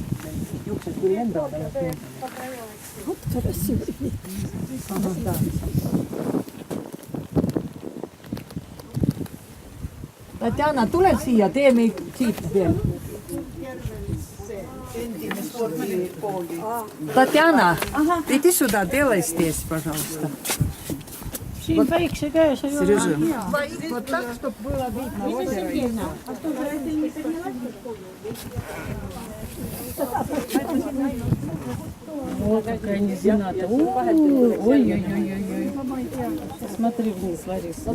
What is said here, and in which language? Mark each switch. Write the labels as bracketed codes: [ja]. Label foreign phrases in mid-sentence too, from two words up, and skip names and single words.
[et] Juksed küll lendavad, aga Tatjana, tule siia, teeme siit veel. Tatjana, [ru] иди сюда, делай здесь, пожалуйста. [et] Siin päikse käes ei ole. [ru] Сережа. Вот так, чтобы было видно озеро. О, какая низина-то. Ой-ой-ой-ой. Смотри вниз, Лариса.